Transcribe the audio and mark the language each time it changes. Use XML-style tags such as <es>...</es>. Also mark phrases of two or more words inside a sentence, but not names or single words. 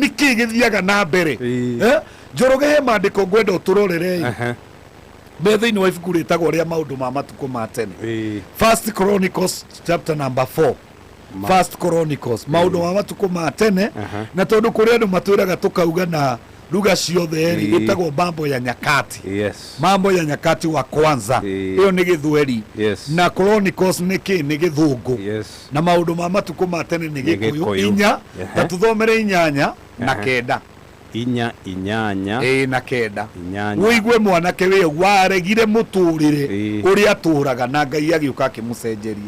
<ki>niki githiaga na mbere Njoroge he mandiko ngwenda uturorere be thiini wa ibuku ritagwo ria maundu ma matuko ma tene First Chronicles chapter number 4 First Chronicles maundu ma matuko ma tene na tondu kuri andu matwiraga tukauga na lugha ciothe ri itagwo</ki> <sw>mambo ya nyakati mambo ya nyakati wa kwanza</sw> <ki>iyo ni githweri na Chronicles ni githungu na maundu ma matuko ma tene ni gikuyu inya na tuthomere inyanya na kenda inyanya na kenda wigue mwanake we waregire muturire uria aturaga na Ngai agiuka akimucenjeria</ki>